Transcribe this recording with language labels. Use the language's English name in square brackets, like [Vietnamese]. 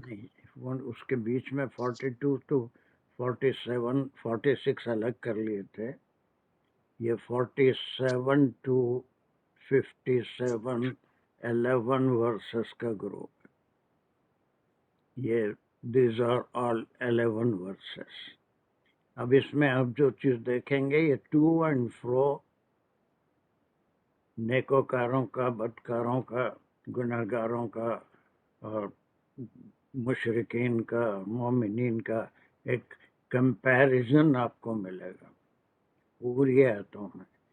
[Hindi] नहीं, उसके बीच में 42 to 47 46 अलग कर लिए थे. ये 47 to 57 11 वर्सेस का ग्रुप है. [English] ये these are all 11 verses. [Hindi] अब इसमें आप जो चीज देखेंगे ये टू एंड फ्रो नेकोकारों का, बदकारों का, गुनाहगारों का और मुशरिकीन का, मोमिनीन का एक कंपैरिजन आपको मिलेगा पूरी आयतों में.